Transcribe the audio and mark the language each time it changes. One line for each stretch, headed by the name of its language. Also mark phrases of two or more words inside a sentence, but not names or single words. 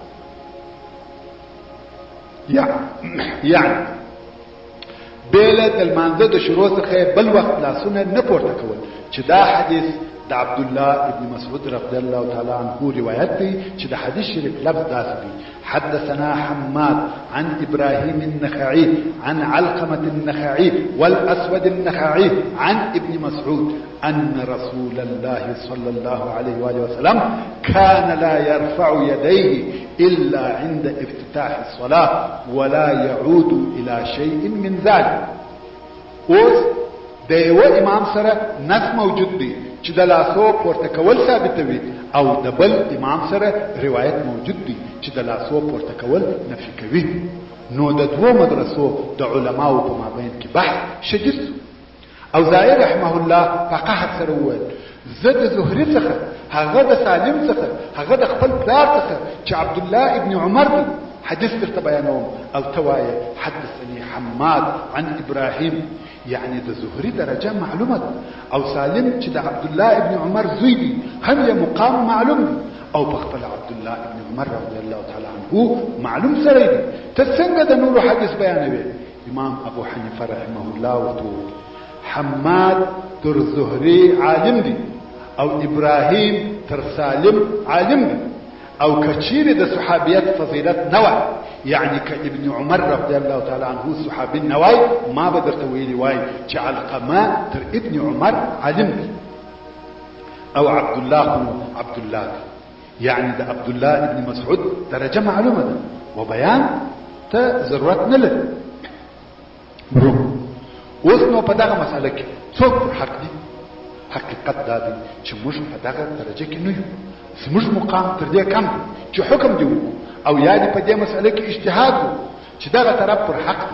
Pashto: يعني بیل د لمانځه د شروع څخه بل وخت لاسونه نه پورته کول، چې دا حدیث د عبد الله ابن مسعود
Arabic: رضی الله تعالی عنه
Pashto: روایت دی چې د حدیث شریف لفظ داسې دی:
Arabic: حدثنا حماد عن ابراهيم النخعي عن علقمة النخعي والاسود النخعي عن ابن مسعود ان رسول الله صلى الله عليه واله وسلم كان لا يرفع يديه الا عند افتتاح الصلاه ولا يعود الى شيء من ذلك.
Pashto: اوس د یو امام سره نص موجود دی چې د لاسو پورته کول ثابتوي، او د بل امام سره روایت موجود دی چې د لاسو پورته کول نفي کوي. نو د دوه مدرسو د علماو په مابین کې بحث شدید شو. اوزاعي
Arabic: رحمه الله
Pashto: په قحط سره وویل زه د زهري څخه، هغه د سالم څخه، هغه د خپل پلار څخه چې عبد الله ابن عمر دی حدیث درته بیانوم، او ته وایې
Arabic: حدثني حماد عن ابراهيم،
Pashto: يعني د زهري درجه معلومه ده، او سالم چې د عبد الله ابن عمر زوی دی هم یې مقام معلوم دی، او په خپل عبد الله ابن عمر
Arabic: رضی الله تعالی عنه
Pashto: معلوم سره دی. ته څنګه د نورو حدیث بیانوي؟ امام ابو حنیفه
Arabic: رحمه الله
Pashto: ورته حماد تر زهري عالم دی او ابراهيم تر سالم عالم دی، او کچیر د صحابیت فضیلت نوع، يعني
Arabic: كابن عمر رضي الله تعالى عنه صحابي
Pashto: نواي ما بدرت ويلي واي چې علقمه تر ابن عمر علم دی، او عبد الله يعني ده عبد الله ابن مسعود درجه معلومه ده وبيان ته ضرورت نه لري. اوس نو په دغه مسأله کې څوک حق دي؟ حقیقت دا دی چې موږ په دغه درجه کې نه یو، زموږ مقام تر دې کم دی چې حکم دی او یا دې په دې مسأله کې اجتهاد چې دغه طرف پر حق دی.